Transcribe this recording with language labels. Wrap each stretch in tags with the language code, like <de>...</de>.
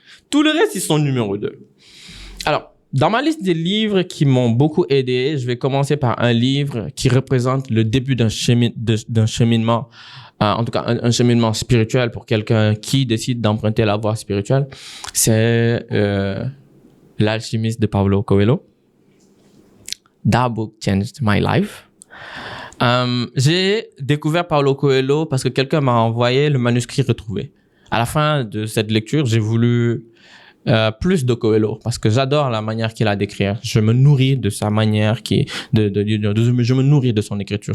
<fr>Tout le reste, ils sont numéro 2. Alors, dans ma liste des livres qui m'ont beaucoup aidé, je vais commencer par un livre qui représente le début d'un cheminement, en tout cas un cheminement spirituel pour quelqu'un qui décide d'emprunter la voie spirituelle. C'est L'Alchimiste de Paulo Coelho.</fr> <en>That book changed my life.</en> <fr>J'ai découvert Paulo Coelho parce que quelqu'un m'a envoyé le manuscrit retrouvé. À la fin de cette lecture, j'ai voulu plus de Coelho parce que j'adore la manière qu'il a d'écrire. Je me nourris de sa manière je me nourris de son écriture.</fr>